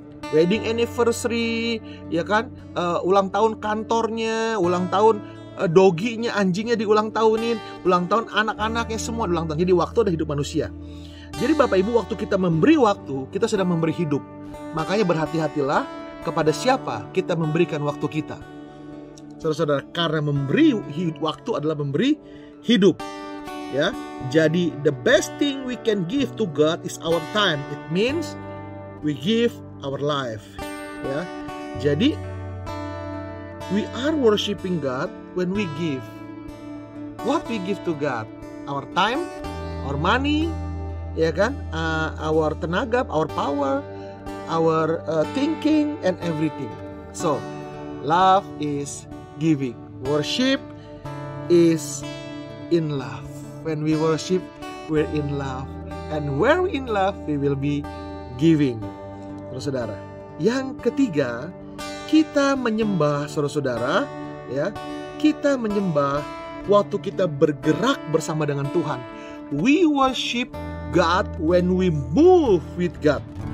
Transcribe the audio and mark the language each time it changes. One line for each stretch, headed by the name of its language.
English: Wedding anniversary,
Indonesian: ya kan? Ulang tahun kantornya, ulang tahun doginya, anjingnya diulang tahunin, ulang tahun anak-anaknya, semua ulang tahun. Jadi waktu adalah hidup manusia. Jadi Bapak Ibu, waktu kita memberi waktu, kita sedang memberi hidup. Makanya berhati-hatilah kepada siapa kita memberikan waktu kita. Saudara-saudara, karena memberi waktu adalah memberi hidup. Ya, jadi
English: the best thing we can give to God is our time. It means we give our life.
Indonesian: Ya, jadi
English: we are worshiping God when we give. What we give to God? Our time, our money, ya kan? Our tenaga, our power, our thinking and everything. So, love is giving. Worship is in love. When we worship, we're in love. And where we're in love, we will be giving.
Indonesian: Saudara-saudara, yang ketiga, kita menyembah, saudara-saudara, ya. Kita menyembah waktu kita bergerak bersama dengan Tuhan.
English: We worship God when we move with God.